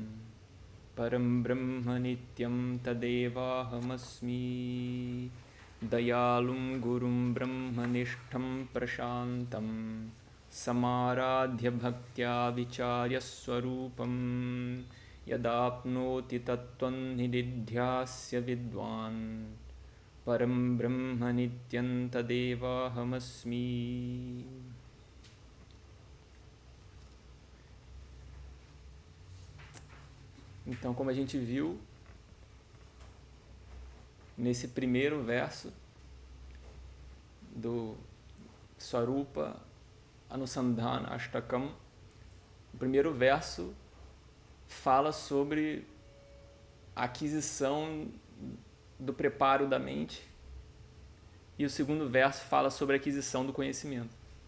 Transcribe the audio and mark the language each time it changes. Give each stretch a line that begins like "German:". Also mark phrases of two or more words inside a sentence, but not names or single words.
Sanskrit: param brahma nityam tadevahamasmi dayalum gurum brahmanishtham prashantam samaradhya bhaktya vicharya swarupam yadapnoti tattvam nididhyasya vidwan param brahma nityam tadevahamasmi.
Portuguese: Então, como a gente viu nesse primeiro verso do Swarupa Anusandhana Ashtakam, o primeiro verso fala sobre a aquisição do preparo da mente e o segundo verso fala sobre a aquisição do conhecimento.